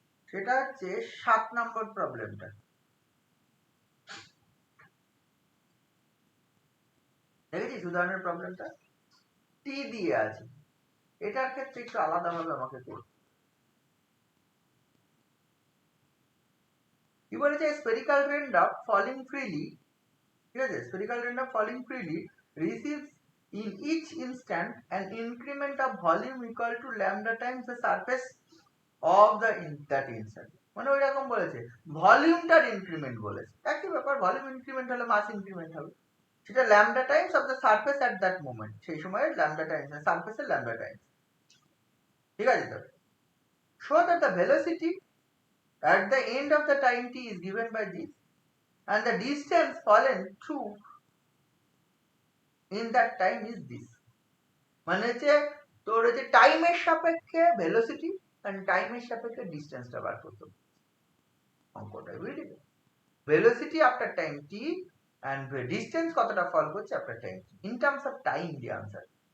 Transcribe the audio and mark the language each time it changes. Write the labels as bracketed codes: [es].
[bn] সেটা হচ্ছে 7 নম্বর প্রবলেমটা। দেখেছিস উদাহরণের প্রবলেমটা? টি দিয়ে আছে, এটার ক্ষেত্রে একটু আলাদাভাবে আমাকে করতে। কি বলেছে, [en] spherical raindrop falling freely, [bn] ঠিক আছে, [en] Spherical raindrop falling freely receives in each instant an increment of volume equal to lambda times the surface of that instant। [bn] মানে ওই রকম বলেছে, ভলিউমটার ইনক্রিমেন্ট বলেছে, একই ব্যাপার, ভলিউম ইনক্রিমেন্ট হলে মাস ইনক্রিমেন্ট হবে, সেটা [en] lambda times of the surface at that moment, [bn] সেই সময়ের ল্যামডা টাইমস, সারফেসের ল্যামডা টাইমস। ঠিক আছে, তো [en] show that the velocity at the end of the time t is given by this and the distance fallen through in that time is this। [bn] মানে হচ্ছে তোর হচ্ছে টাইমের সাপেক্ষে ভেলোসিটি আর টাইমের সাপেক্ষে ডিস্টেন্সটা বার করতে হবে অঙ্কটা, বুঝলি? [en] velocity after time t and distance [bn] কতটা ফল করছে [en] After time t in terms of time the answer.